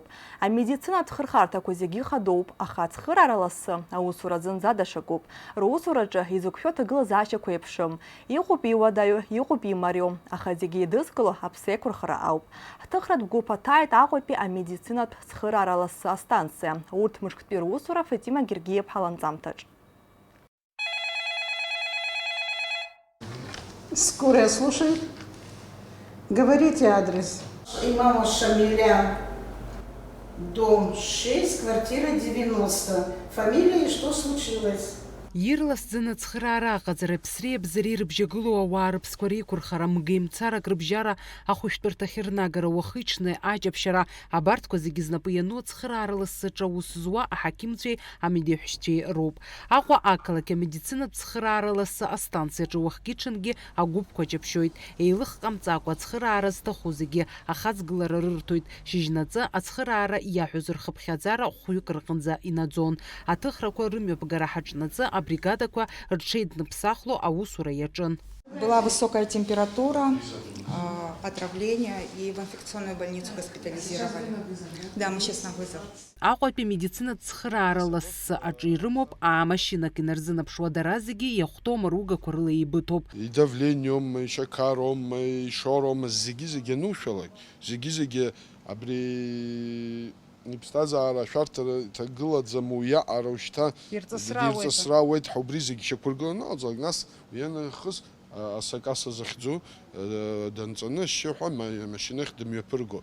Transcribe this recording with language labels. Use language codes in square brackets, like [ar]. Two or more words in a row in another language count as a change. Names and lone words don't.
[ab] Амедицинатә хырхарҭақәа зегьы хадоуп, аха ацхыраараласы аусура зынӡа дашакуп. Русураҿы изықәшәо аҭагылазаашьақәа еиԥшым. Иҟоуп иуадаҩу, иҟоуп имариоу, аха зегьы идызкыло аԥсеиқәырхара ауп. Ҳҭыхратә гәыԥ аҭааит Аҟәатәи амедицинатә цхыраараласы астанциа. Урҭ мышктәи русура Фатима Гергиев-ҳа ланҵамҭаҿ. [ru] Скорая слушай. Говорите адрес. Имама Шамиля, дом 6, квартира 90. Фамилия и что случилось? [ab] Ирласӡаны ацхыраара аҟаҵара ԥсреи абзареи рыбжьагылоу ауаа рыԥсқәа реиқәырхара, мгеимцарак рыбжьара, ахәышәтәырҭахь рнагара, уахыҽны аҷаԥшьара, абарҭқәа зегьы знапы иану ацхыраара ласsaҿы аус зуа аҳақьымцәеи амедеҳәшьцәеи роуп. Аҟәа ақалақь амедицинатә цхыраара лассы астанциаҿы уахгьы-ҽынгьы агәыԥқәа ҷаԥшьоит. Еилых ҟамҵакәа ацхыраара зҭаху зегьы ахаҵгылара рырҭоит. Шьыжьнаҵы ацхыраара иаҳәоз рхыԥхьаӡара хәҩык рҟынӡа инаӡон. Аҭыхрақәа рымҩаԥгара ҳаҿнаҵы бригадақәа рҽеидныԥсахло аусура иаҿын. [ru] Была высокая температура, отравление, и в инфекционную больницу госпитализировали. Да, мы сейчас на вызов. [ab] Аҟәатәи медицинатә цхыраара лассы аҿы ирымоуп аамашьынак инарзынаԥшуа дара зегьы иахәҭоу ругақәа рыла еибыҭоуп. Идавлениум, ишакаром, ишором, зегьы анушәалак, зегьы абри иԥсҭазаара ашәарҭара иҭагылаӡам уиаҟара ушьҭа ирҵысраауеит ҳәа убри зегьы шьақәыргыланы аҟаҵалак, нас уианахыс асакаса захьӡу данҵаны ашьшьыҳәа амашьынахь дымҩаԥыргот.